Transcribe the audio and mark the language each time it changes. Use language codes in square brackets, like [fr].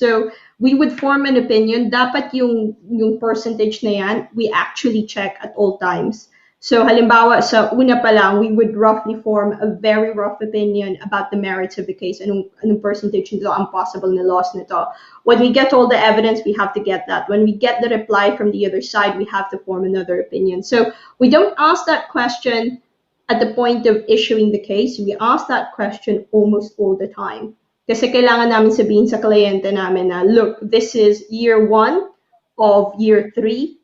[en] So we would form an opinion. [tl] Dapat yung percentage na yan, [en] we actually check at all times. So [tl] halimbawa, sa una pa lang, [en] we would roughly form a very rough opinion about the merits of the case. [tl] Anong percentage nito ang possible na loss nito. [en] When we get all the evidence, we have to get that. When we get the reply from the other side, we have to form another opinion. So we don't ask that question at the point of issuing the case. We ask that question almost all the time. [tl] Kasi kailangan namin sabihin sa kliyente namin na, [en] look, this is year 1 of year 3.